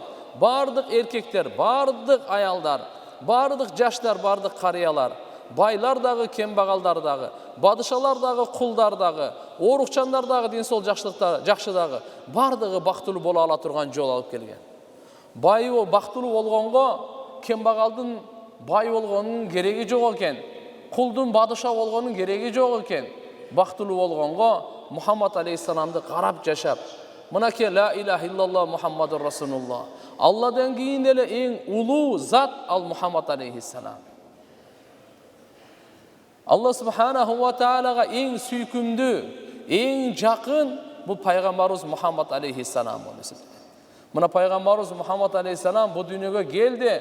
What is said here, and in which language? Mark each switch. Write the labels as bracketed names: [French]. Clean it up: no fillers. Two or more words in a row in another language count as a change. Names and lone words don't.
[Kyrgyz] Бардык эркектер, бардык аялдар, бардык жаштар, бардык карыялар байлар дагы, кембагалдар дагы, падышалар дагы, кулдар дагы, оорукчандар дагы, ден сол жакшы дагы бардыгы бактылуу боло ала турган жол алып келген. Бай бактылуу болгонго кембагалдын бай болгонунун кереги жок экен. Кулдун падыша болгонунун кереги жок экен. Бактылуу болгонго Мухаммад алейхиссаламды карап жашап, мынакей [Arabic] لا إله إلا الله محمد رسول الله. [Kyrgyz] Алладан кийин эле эң улуу зат ал Мухаммад алейхиссалам. [Arabic] الله سبحانه وتعالى [Kyrgyz] эң сүйкүмдүү, эң жакын бул пайгамбарыбыз Мухаммад алейхиссалам болуп. Мына пайгамбарыбыз Мухаммад алейхиссалам бу дүйнөгө келди.